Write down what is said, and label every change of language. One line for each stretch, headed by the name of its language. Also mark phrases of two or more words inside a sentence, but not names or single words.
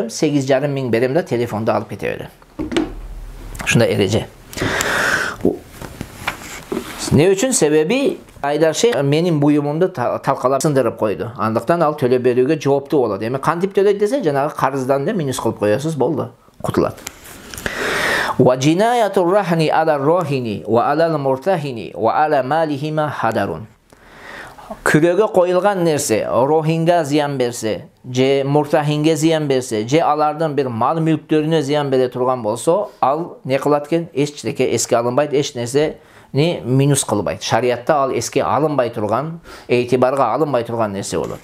Kyrgyz: 8,5 миң берем да телефонду алып кете берем. Ушундай эреже. Не үчүн? Себеби Айдар Шейх менин буюмумду талкалап сындырып койду. Андыктан ал төлөп берүүгө жооптуу болот. Эми кантип төлөйт десе, жанагы карыздан да минус кылып коесуз, болду. Кутулат.
Arabic: وجناية الرهن على الراهن وعلى المرتهن وعلى مالهما هدر.
Kyrgyz: Күрөгө коюлган нерсе рохинге зыян берсе, же муртахинге зыян берсе, же алардын бир мал мүлктөрүнө зыян бере турган болсо, ал не кылат экен? Эчтеке эске алынбайт, эч нерсе не минус кылбайт. Шариятта ал эске алынбай турган, эйтибарга алынбай турган нерсе болот.